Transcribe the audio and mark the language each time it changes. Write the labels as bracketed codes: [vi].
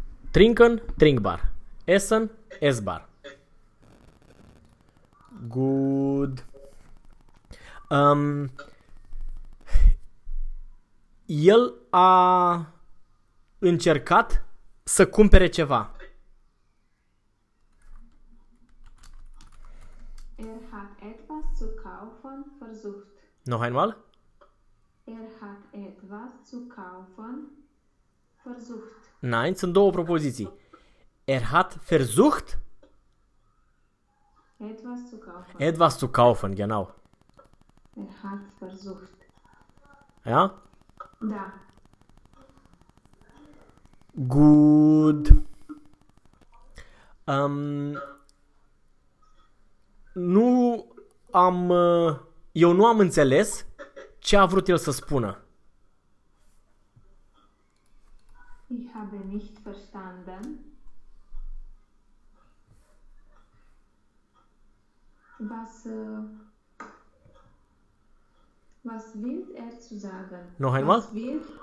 [de] Trinken, trinkbar. Essen, essbar. [en] Good. [ro] El a încercat să cumpere ceva. [de] Er hat etwas zu kaufen versucht. Noch einmal. Er hat etwas zu kaufen versucht. Nein, [ro] sunt două propoziții. [de] Er hat versucht etwas zu kaufen. Etwas zu kaufen, genau. Er hat versucht. Ja? [ro] Da. [de] Gut. [ro] Nu am... eu nu am înțeles ce a vrut el să spună. [de] Ich habe nicht verstanden was Was willst er zu sagen? Noch einmal? Was will?